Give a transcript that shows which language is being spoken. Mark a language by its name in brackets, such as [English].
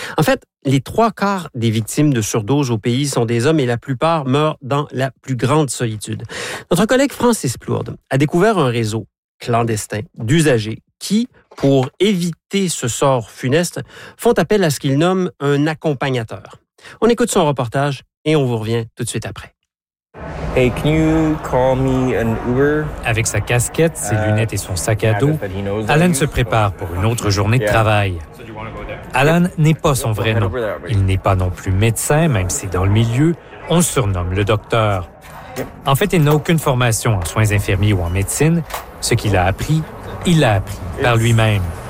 [French] En fait, les trois quarts des victimes de surdose au pays sont des hommes et la plupart meurent dans la plus grande solitude. Notre collègue Francis Plourde a découvert un réseau clandestin d'usagers qui, pour éviter ce sort funeste, font appel à ce qu'ils nomment un accompagnateur. On écoute son reportage et on vous revient tout de suite après. [English] Hey, can you call me an Uber? [French] Avec sa casquette, ses lunettes et son sac à dos, Alan se prépare pour une autre journée de travail. Alan n'est pas son vrai nom. Il n'est pas non plus médecin, même si dans le milieu, on le surnomme le docteur. En fait, il n'a aucune formation en soins infirmiers ou en médecine. Ce qu'il a appris, il l'a appris par lui-même.